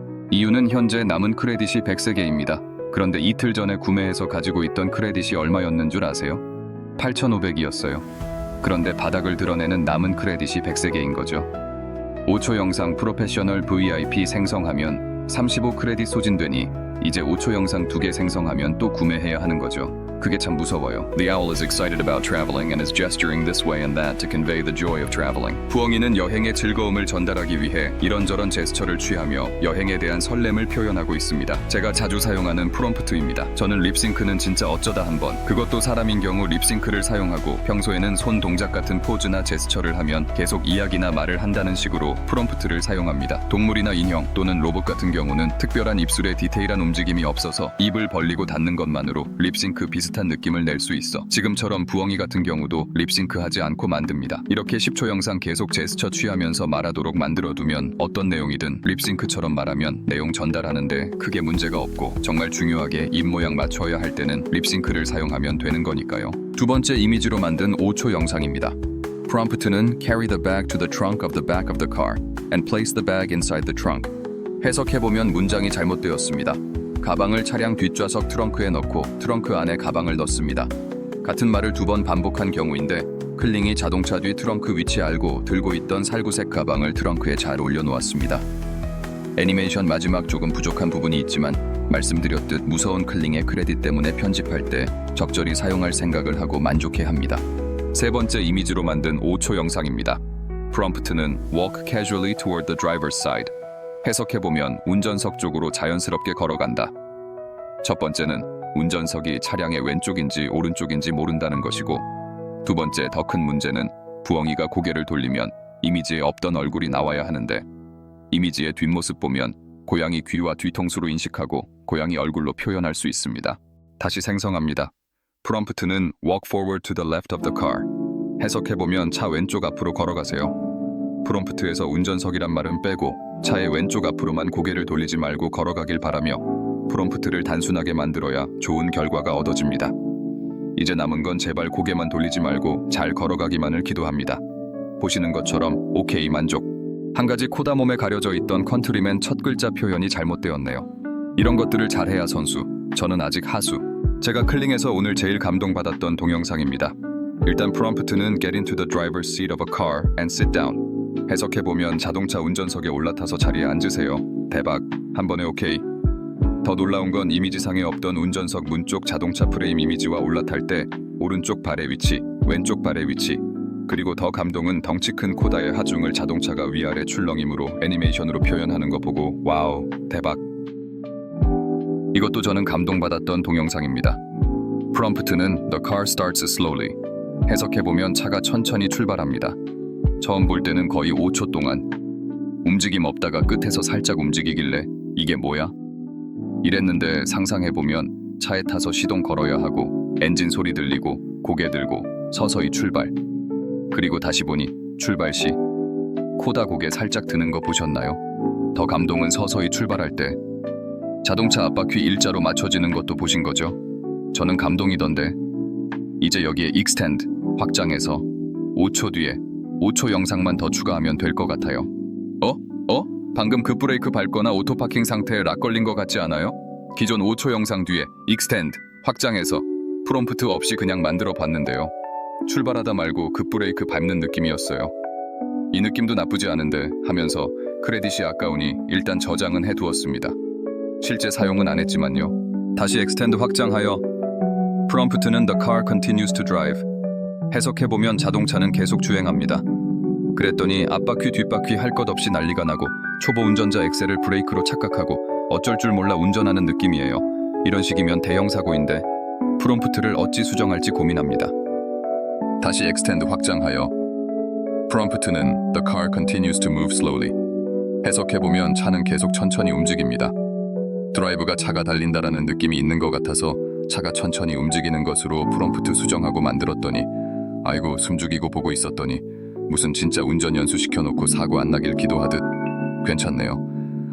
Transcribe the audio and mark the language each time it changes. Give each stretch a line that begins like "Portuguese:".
Korean: 이유는 현재 남은 크레딧이 100세개입니다. 그런데 이틀 전에 구매해서 가지고 있던 크레딧이 얼마였는 줄 아세요? 8,500이었어요. 그런데 바닥을 드러내는 남은 크레딧이 100세개인 거죠. 5초 영상 프로페셔널 VIP 생성하면 35 크레딧 소진되니 이제 5초 영상 2개 생성하면 또 구매해야 하는 거죠. 그게 참 무서워요.
English: The owl is excited about traveling and is gesturing this way and that to convey the joy of traveling.
Korean: 부엉이는 여행의 즐거움을 전달하기 위해 이런저런 제스처를 취하며 여행에 대한 설렘을 표현하고 있습니다. 제가 자주 사용하는 프롬프트입니다. 저는 립싱크는 진짜 어쩌다 한번, 그것도 사람인 경우 립싱크를 사용하고 평소에는 손 동작 같은 포즈나 제스처를 하면 계속 이야기나 말을 한다는 식으로 프롬프트를 사용합니다. 동물이나 인형 또는 로봇 같은 경우는 특별한 입술에 디테일한 움직임이 없어서 입을 벌리고 닫는 것만으로 립싱크 비슷한 느낌을 낼 수 있어. 지금처럼 부엉이 같은 경우도 립싱크하지 않고 만듭니다. 이렇게 10초 영상 계속 제스처 취하면서 말하도록 만들어두면 어떤 내용이든 립싱크처럼 말하면 내용 전달하는데 크게 문제가 없고 정말 중요하게 입 모양 맞춰야 할 때는 립싱크를 사용하면 되는 거니까요. 두 번째 이미지로 만든 5초 영상입니다. 프롬프트는
English: Carry the bag to the trunk of the back of the car and place the bag inside the trunk.
Korean: 해석해보면 문장이 잘못되었습니다. 가방을 차량 뒷좌석 트렁크에 넣고 트렁크 안에 가방을 넣습니다. 같은 말을 2번 반복한 경우인데 클링이 자동차 뒤 트렁크 위치 알고 들고 있던 살구색 가방을 트렁크에 잘 올려놓았습니다. 애니메이션 마지막 조금 부족한 부분이 있지만 말씀드렸듯 무서운 클링의 크레딧 때문에 편집할 때 적절히 사용할 생각을 하고 만족해합니다. 세 번째 이미지로 만든 5초 영상입니다. 프롬프트는
English: Walk casually toward the driver's side.
Korean: 해석해보면 운전석 쪽으로 자연스럽게 걸어간다. 첫 번째는 운전석이 차량의 왼쪽인지 오른쪽인지 모른다는 것이고, 두 번째 더 큰 문제는 부엉이가 고개를 돌리면 이미지에 없던 얼굴이 나와야 하는데 이미지의 뒷모습 보면 고양이 귀와 뒤통수로 인식하고 고양이 얼굴로 표현할 수 있습니다. 다시 생성합니다. 프롬프트는
English: walk forward to the left of the car.
Korean: 해석해보면 차 왼쪽 앞으로 걸어가세요. 프롬프트에서 운전석이란 말은 빼고 차의 왼쪽 앞으로만 고개를 돌리지 말고 걸어가길 바라며 프롬프트를 단순하게 만들어야 좋은 결과가 얻어집니다. 이제 남은 건 제발 고개만 돌리지 말고 잘 걸어가기만을 기도합니다. 보시는 것처럼 오케이 만족. 한 가지 코다 몸에 가려져 있던 컨트리맨 첫 글자 표현이 잘못되었네요. 이런 것들을 잘해야 선수. 저는 아직 하수. 제가 클링에서 오늘 제일 감동받았던 동영상입니다. 일단 프롬프트는
English: get into the driver's seat of a car and sit down.
Korean: 해석해보면 자동차 운전석에 올라타서 자리에 앉으세요. 대박. 한 번에 오케이. 더 놀라운 건 이미지상에 없던 운전석 문 쪽 자동차 프레임 이미지와 올라탈 때 오른쪽 발의 위치, 왼쪽 발의 위치, 그리고 더 감동은 덩치 큰 코다의 하중을 자동차가 위아래 출렁임으로 애니메이션으로 표현하는 거 보고 와우, 대박. 이것도 저는 감동받았던 동영상입니다. 프롬프트는
English: The car starts slowly.
Korean: 해석해보면 차가 천천히 출발합니다. 처음 볼 때는 거의 5초 동안 움직임 없다가 끝에서 살짝 움직이길래 이게 뭐야? 이랬는데 상상해보면 차에 타서 시동 걸어야 하고 엔진 소리 들리고 고개 들고 서서히 출발. 그리고 다시 보니 출발 시 코다 고개 살짝 드는 거 보셨나요? 더 감동은 서서히 출발할 때 자동차 앞바퀴 일자로 맞춰지는 것도 보신 거죠? 저는 감동이던데 이제 여기에 extend, 확장해서 5초 뒤에 5초 영상만 더 추가하면 될 것 같아요. 방금 급브레이크 밟거나 오토파킹 상태에 락 걸린 것 같지 않아요? 기존 5초 영상 뒤에 extend, 확장해서 프롬프트 없이 그냥 만들어 봤는데요. 출발하다 말고 급브레이크 밟는 느낌이었어요. 이 느낌도 나쁘지 않은데 하면서 크레딧이 아까우니 일단 저장은 해두었습니다. 실제 사용은 안 했지만요. 다시
English: extend
Korean: 확장하여 프롬프트는
English: The car continues to drive.
Korean: 해석해보면 자동차는 계속 주행합니다. 그랬더니 앞바퀴 뒷바퀴 할 것 없이 난리가 나고 초보 운전자 엑셀을 브레이크로 착각하고 어쩔 줄 몰라 운전하는 느낌이에요. 이런 식이면 대형 사고인데 프롬프트를 어찌 수정할지 고민합니다. 다시
English: extend
Korean: 확장하여 프롬프트는
English: The car continues to move slowly.
Korean: 해석해보면 차는 계속 천천히 움직입니다. 드라이브가 차가 달린다라는 느낌이 있는 것 같아서 차가 천천히 움직이는 것으로 프롬프트 수정하고 만들었더니 아이고 숨죽이고 보고 있었더니 무슨 진짜 운전 연수 시켜놓고 사고 안 나길 기도하듯 괜찮네요.